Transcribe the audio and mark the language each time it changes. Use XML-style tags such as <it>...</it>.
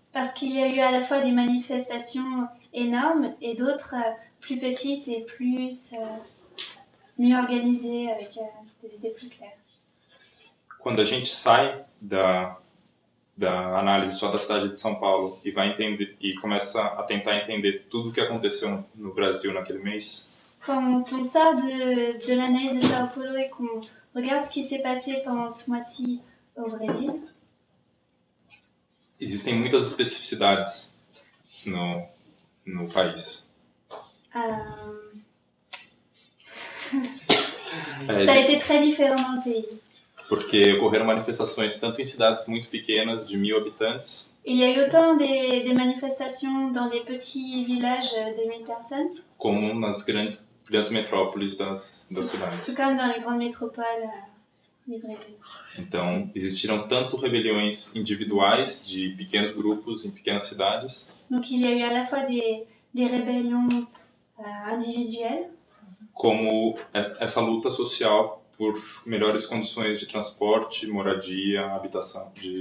<fr>Parce qu'il y a eu à la fois des manifestations énormes et d'autres plus petites et mieux organisées avec des idées plus claires.</fr> <pt>Quando a gente sai da análise só da cidade de São Paulo e vai entender e começa a tentar entender tudo o que aconteceu no Brasil naquele mês.</pt> <fr>Quand on sort de l'analyse de Sao Paulo et qu'on regarde ce qui s'est passé pendant ce mois-ci au Brésil,</fr> <pt>existem muitas especificidades no país.</pt> <fr>Ça a été très différent dans le pays.</fr> <pt>Porque ocorreram manifestações tanto em cidades muito pequenas, de 1000 habitantes.</pt> <fr>Il y a eu autant des manifestations dans des petits villages de 1000 personnes.</fr> <pt>Como nas grandes metrópoles das cidades.</pt> <fr>Tout comme dans les grandes métropoles du Brésil.</fr> <pt>Então, existiram tanto rebeliões individuais de pequenos grupos em pequenas cidades.</pt> <fr>Donc il y a eu à la fois des rébellions individuelles.</fr> <pt>Como essa luta social por melhores condições de transporte, moradia, habitação.</pt>